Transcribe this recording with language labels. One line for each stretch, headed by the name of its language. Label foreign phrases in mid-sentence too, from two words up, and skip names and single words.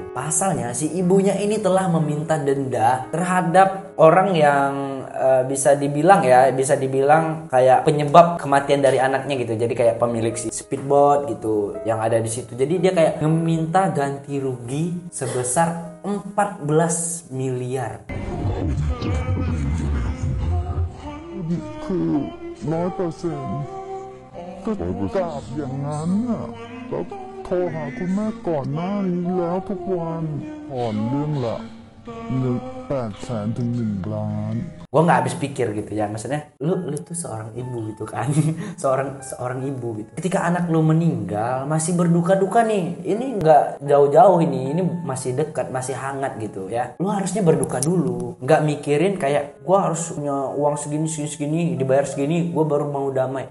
Indonesian: Pasalnya si ibunya ini telah meminta denda terhadap orang yang bisa dibilang kayak penyebab kematian dari anaknya gitu. Jadi kayak pemilik si speedboat gitu yang ada di situ. Jadi dia kayak meminta ganti rugi sebesar 14 miliar.
Thai: คือ100%ก็กราบอย่างนั้นน่ะแล้วโทรหาคุณแม่ก่อนหน้านี้แล้วทุกวันผ่อนเรื่องละ800,000 ถึง 1 ล้าน
Indonesian: Gue nggak habis pikir gitu ya, maksudnya lu tuh seorang ibu gitu kan. seorang ibu gitu, ketika anak lu meninggal masih berduka-duka nih, ini nggak jauh-jauh, ini masih dekat, masih hangat gitu ya. Lu harusnya berduka dulu, nggak mikirin kayak gue harus punya uang segini dibayar segini gue baru mau damai.